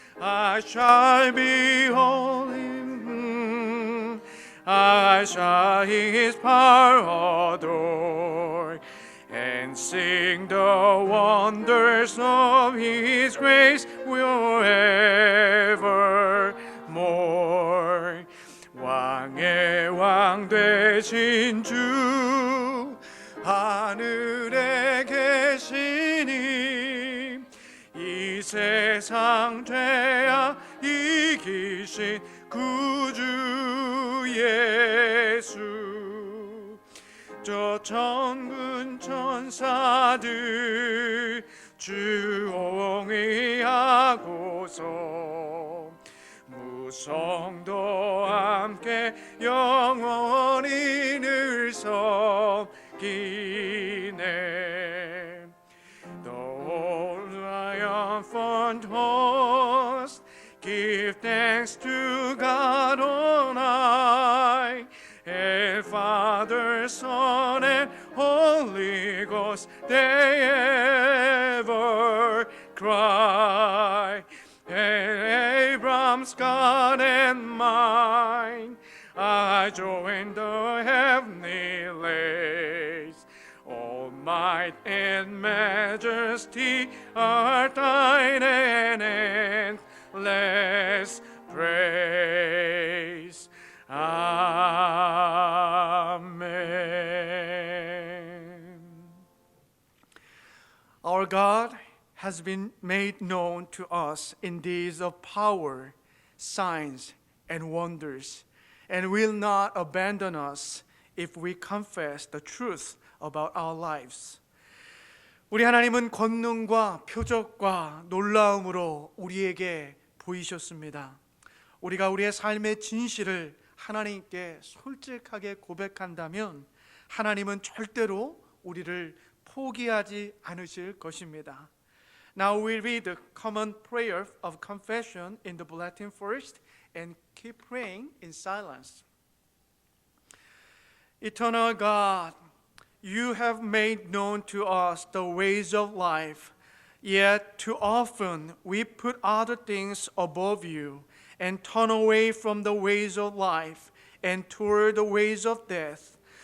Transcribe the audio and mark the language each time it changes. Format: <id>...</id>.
<en>I shall behold him, I shall his power adore, and sing the wonders of his grace forevermore.</en> <ko>왕의 왕 되신 주 하늘에 계시니 이 세상 죄악 이기신 구주 예수 저 천군 천사들 주옹이하고서 무성도 함께 영원히 늘 섬기네</ko> <en>The whole triumphant host give thanks to God on high and Father, Son, and Holy Ghost they ever cry. Abraham's God and mine, I join the heavenly lays. All might and majesty are thine and endless praise. Amen. Our God has been made known to us in deeds of power, signs, and wonders, and will not abandon us if we confess the truth about our lives.</en> <ko>우리 하나님은 권능과 표적과 놀라움으로 우리에게 보이셨습니다. 우리가 우리의 삶의 진실을 하나님께 솔직하게 고백한다면 하나님은 절대로 우리를 포기하지 않으실 것입니다.</ko> <en>Now we read the common prayer of confession in the bulletin first and keep praying in silence. Eternal God, you have made known to us the ways of life, yet too often we put other things above you and turn away from the ways of life and toward the ways of death.</en>